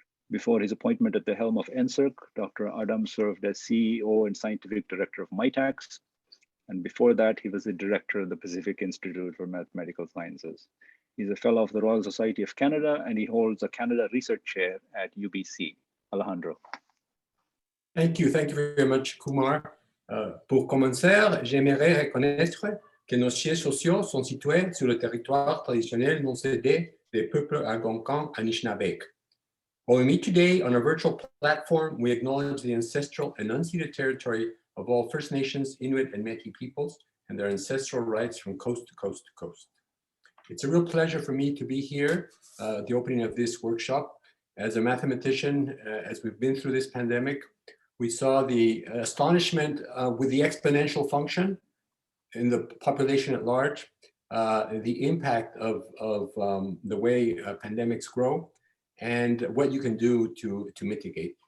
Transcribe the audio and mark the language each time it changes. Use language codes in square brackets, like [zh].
[en] Before his appointment at the helm of NSERC, Dr. Adem served as CEO and Scientific Director of MITAX. And before that, he was the Director of the Pacific Institute for Mathematical Sciences. He's a Fellow of the Royal Society of Canada, and he holds a Canada Research Chair at UBC. Alejandro. Thank you very much, Kumar. [fr] Pour commencer, j'aimerais reconnaître que nos sièges sociaux sont situés sur le territoire traditionnel non cédé des peuples algonquins Anishinaabe. [en] While we meet today on a virtual platform, we acknowledge the ancestral and unceded territory of all First Nations, Inuit, and Métis peoples and their ancestral rights from coast to coast to coast. It's a real pleasure for me to be here at the opening of this workshop. As a mathematician, as we've been through this pandemic, we saw the astonishment with the exponential function in the population at large, the impact of the way pandemics grow, and what you can do to mitigate.